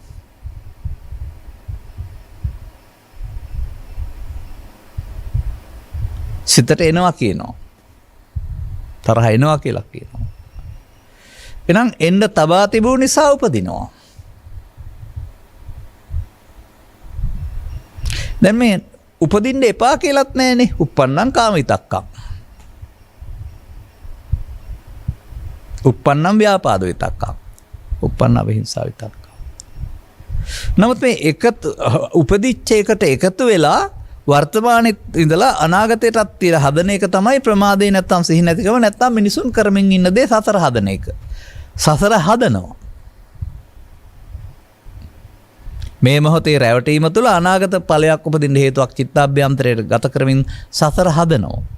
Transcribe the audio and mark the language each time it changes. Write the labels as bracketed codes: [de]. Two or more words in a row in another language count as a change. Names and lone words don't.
[si] සිතට එනවා කියනවා. තරහ එනවා කියලා කියනවා. එහෙනම් එන්න තබා තිබුණු නිසා උපදිනවා. දැන් මේ උපදින්න එපා කියලාත් නැහැනේ. [pi] uppannam kama vitakkam. uppannam ව්‍යාපාද විතක්කම්. uppannam විහිංසා විතක්කම්. [si] නමුත් මේ උපදිච්ච එකට එකතු වෙලා වර්තමානයේ ඉඳලා අනාගතයටත් තියලා හදන එක තමයි ප්‍රමාදේ නැත්තම් සිහි නැතිකම නැත්තම් මිනිසුන් කරමින් ඉන්න දේ සසර හදන එක. සසර හදනවා. මේ මොහොතේ රැවටීම තුළ අනාගත ඵලයක් උපදින්න හේතුවක් චිත්තාභ්‍යන්තරයට ගත කරමින් සසර හදනවා.